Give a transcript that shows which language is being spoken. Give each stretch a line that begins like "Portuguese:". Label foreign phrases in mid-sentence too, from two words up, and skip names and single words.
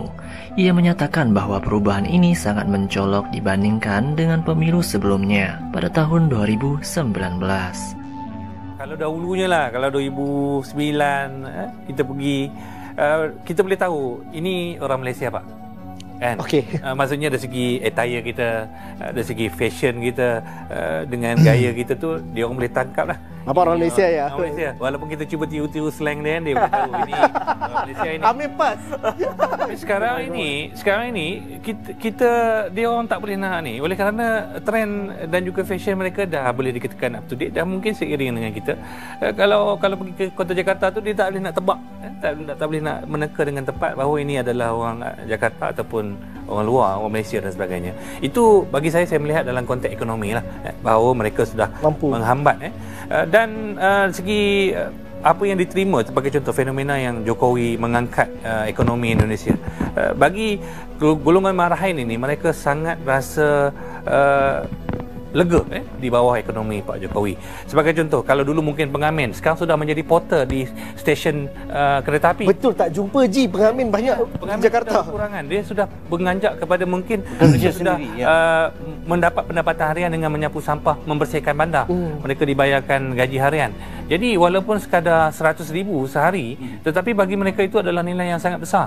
Indonesian: Ia menyatakan bahwa perubahan ini sangat mencolok dibandingkan dengan pemilu sebelumnya pada tahun 2019.
Malay: Kalau dahulunya lah, kalau 2009 kita pergi, kita boleh tahu ini orang Malaysia, Pak. Kan? Okay. Maksudnya dari segi attire kita, dari segi fashion kita, dengan gaya kita tu, dia orang boleh tangkap lah. Apa orang Malaysia ya? Orang Malaysia. Walaupun kita cuba tiru-tiru slang dia boleh tahu ini orang Malaysia ini. Kami pas. Tapi sekarang ini kita dia orang tak boleh nak ni. Oleh kerana trend dan juga fashion mereka dah boleh dikatakan
English: up to date,
Malay: dah mungkin seiring dengan kita. Kalau pergi ke kota Jakarta tu dia tak boleh nak tebak, tak boleh nak meneka dengan tepat bahawa ini adalah orang Jakarta ataupun orang luar, orang Malaysia dan sebagainya. Itu bagi saya melihat dalam konteks ekonomi lah, bahawa mereka sudah mampu menghambat dan segi apa yang diterima sebagai contoh fenomena yang Jokowi mengangkat ekonomi Indonesia. Bagi golongan marahin ini, mereka sangat rasa lega di bawah ekonomi Pak Jokowi. Sebagai contoh, kalau dulu mungkin pengamen, sekarang sudah menjadi porter di stesen kereta api. Betul, tak jumpa pengamen banyak di Jakarta. Kekurangan. Dia sudah menganjak kepada mungkin dia sudah mendapat pendapatan harian dengan menyapu sampah, membersihkan bandar. Mereka dibayarkan gaji harian. Jadi walaupun sekadar 100,000 sehari, tetapi bagi mereka itu adalah nilai yang sangat besar.